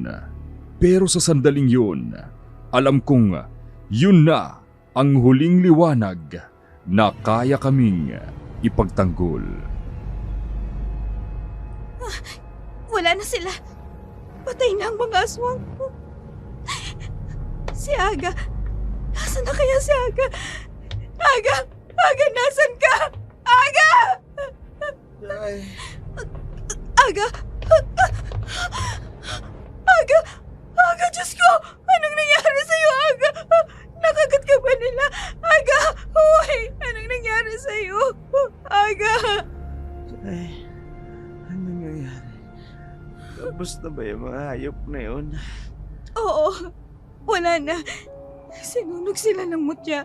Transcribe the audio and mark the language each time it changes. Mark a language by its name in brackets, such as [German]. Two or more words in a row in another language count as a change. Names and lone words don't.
[Filipino] Pero sa sandaling yun, alam kong yun na ang huling liwanag na kaya kaming ipagtanggol. Wala na sila. Patay na ang mga aswang. Si Aga. Nasaan na kaya si Aga? Aga! Aga, nasan ka? Aga! Ay, Aga! Aga! Aga, Diyos ko! Anong nangyari sa'yo, Aga? Nakagat ka ba nila? Aga! Uy! Anong nangyari sa'yo? Aga! ay, ano nangyayari? Tapos na ba yung mga hayop na yun? Oo. Wala na. Sinunog sila ng mutya.